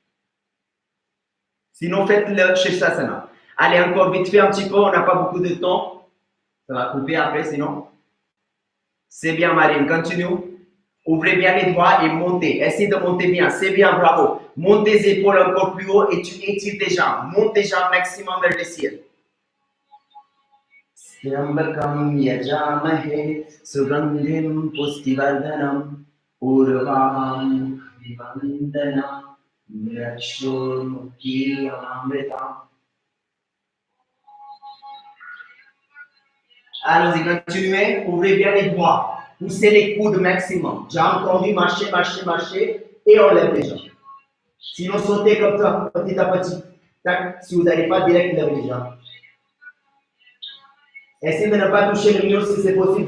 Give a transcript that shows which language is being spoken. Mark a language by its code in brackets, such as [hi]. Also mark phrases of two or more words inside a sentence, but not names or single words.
[fr] Sinon, faites le Shirshasana. Allez, encore vite fait un petit peu, on n'a pas beaucoup de temps. Ça va couper après, sinon. C'est bien, Marine, continue. Ouvrez bien les doigts et montez. Essayez de monter bien. C'est bien, bravo. Monte tes épaules encore plus haut et tu étires tes jambes. Monte tes jambes maximum vers le ciel. [sa] Yambakam yajamahe sugandhim pustivardhanam urvam vivandanam mrakshurmukiyamamritam. [fr] Allons-y, continuez. Ouvrez bien les doigts. Poussez les coudes maximum. Jambes tendues, marchez, marchez, marchez. Et on lève les jambes. Sinon, sautez comme ça, petit à petit. Tac. Si vous n'allez pas direct, lèvez les jambes. Essayez de ne pas toucher le mur si c'est possible.